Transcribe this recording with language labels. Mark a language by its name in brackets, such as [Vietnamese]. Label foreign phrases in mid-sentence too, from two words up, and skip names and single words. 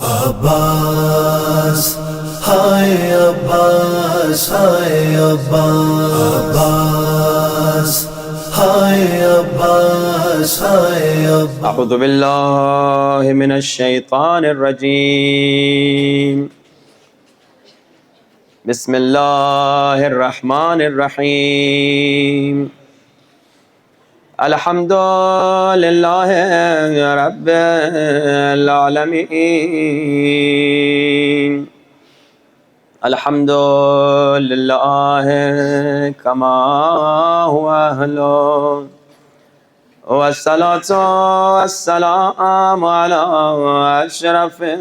[Urdu] عباس ہائے عباس ہائے عباس ہائے عباس ہائے عباس [Arabic] اعوذ باللہ من الشیطان الرجیم بسم اللہ الرحمن الرحیم الحمد للہ رب العالمین الحمد للہ کما ہوا اہلو والصلاة والسلام على أشرف